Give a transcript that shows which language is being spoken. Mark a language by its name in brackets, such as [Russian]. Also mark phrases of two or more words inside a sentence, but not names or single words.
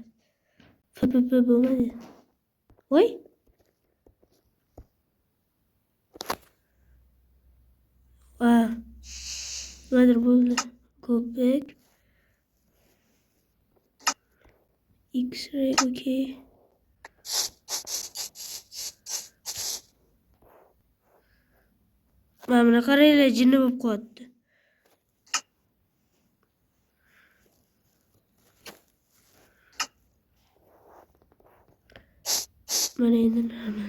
[Uzbek] FPP bo'lmadi. Voy. Nimadir bo'ldi. [English] Go back. X-ray, okay. [Uzbek] Mana qaranglar, jinni bo'lib qoldi. Mana endi normal.